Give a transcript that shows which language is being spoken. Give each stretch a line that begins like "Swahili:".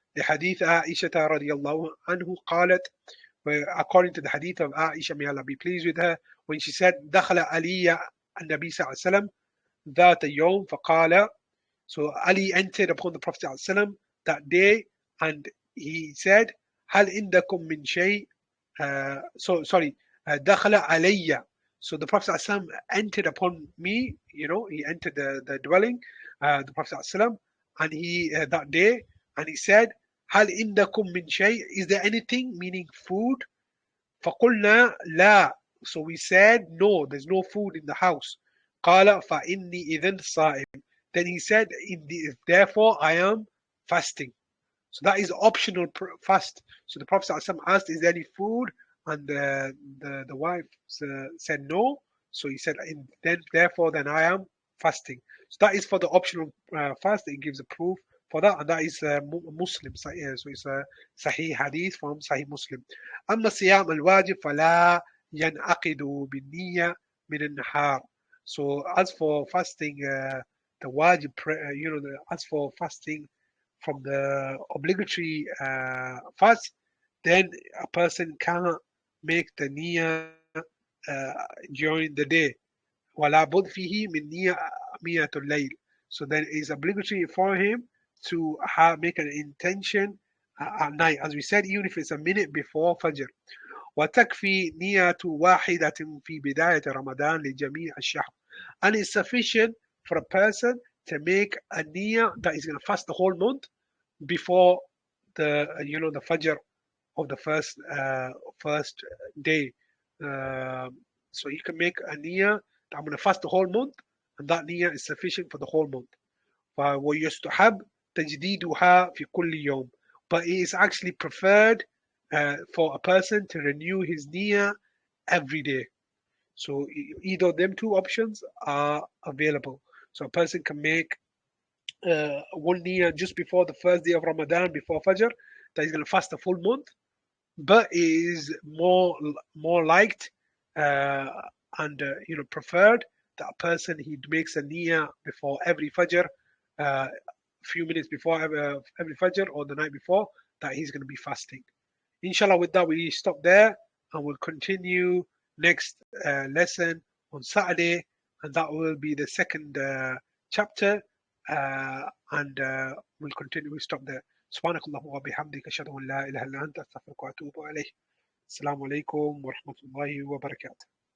English: The hadith
Arabic: عائشة رضي الله عنه قالت,
English: according to the hadith of Aisha, may Allah be pleased with her, when she said
Arabic: دخل علي النبي صلى الله عليه وسلم ذات يوم فقال,
English: so Ali entered upon the Prophet ﷺ that day, and he said,
Arabic: هل عندكم من شيء sorry دخل علي.
English: So the Prophet ﷺ entered upon me, he entered the dwelling, the Prophet ﷺ, and he that day, and he said,
Arabic: هل عندكم من شيء,
English: is there anything, meaning food?
Arabic: فقلنا لا.
English: So we said, no, there's no food in the house.
Arabic: قال فإني إذن صائم.
English: Then he said, therefore I am fasting. So that is optional fast. So the Prophet ﷺ asked, is there any food? And the wife said no. So he said, then I am fasting. So that is for the optional fast. It gives a proof for that, and that is Muslim. So it's a Sahih Hadith from Sahih Muslim.
Arabic: أما الصيام الواجب فلا ينعقد بالنية من النهار.
English: So as for fasting, the wajib, as for fasting from the obligatory fast, then a person cannot make the niyyah during the day.
Arabic: ولا بد فيه من نية الليل.
English: So then it is obligatory for him to make an intention at night, as we said, even if it's a minute before Fajr.
Arabic: وتكفي نية واحدة في بداية رمضان لجميع الشهر.
English: And it's sufficient for a person to make a niyyah that is going to fast the whole month before the Fajr of the first day. So you can make a niyyah that I'm going to fast the whole month, and that niyyah is sufficient for the whole month.
Arabic: ويستحب تجديدها في كل يوم.
English: But it is actually preferred for a person to renew his niyyah every day. So either of them two options are available. So a person can make one niyyah just before the first day of Ramadan, before Fajr, that he's going to fast a full month, but it is more liked and preferred that a person he makes a niyyah before every Fajr, a few minutes before every Fajr or the night before, that he's going to be fasting. Inshallah, with that we stop there, and we'll continue next lesson on Saturday, and that will be the second chapter, and we'll continue. We'll stop there.
Arabic: سبحانك اللهم وبحمدك أشهد أن لا إله إلا أنت أستغفرك وأتوب إليك. السلام عليكم ورحمة الله وبركاته.